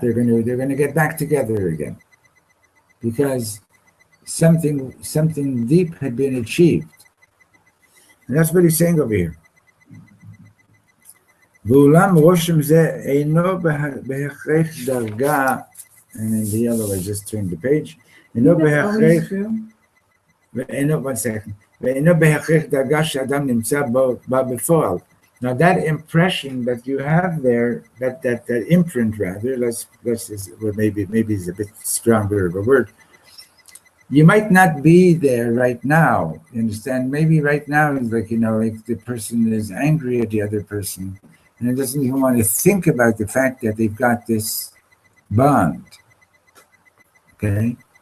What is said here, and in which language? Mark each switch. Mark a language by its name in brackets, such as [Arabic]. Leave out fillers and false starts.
[English] They're going to get back together again, because something deep had been achieved, and that's what he's saying over here. [Hebrew] ואולם רושם זה אינו בהכרח דרגה, [English] and in the yellow I just turned the page. [Hebrew] אינו בהכרח, [English] one second, [Hebrew] ואינו בהכרח דרגה שאדם נמצא בה בפועל. [English] Now that impression that you have there, that imprint rather, maybe is a bit stronger of a word. You might not be there right now. You understand? Maybe right now it's like, like the person is angry at the other person, and it doesn't even want to think about the fact that they've got this bond. Okay?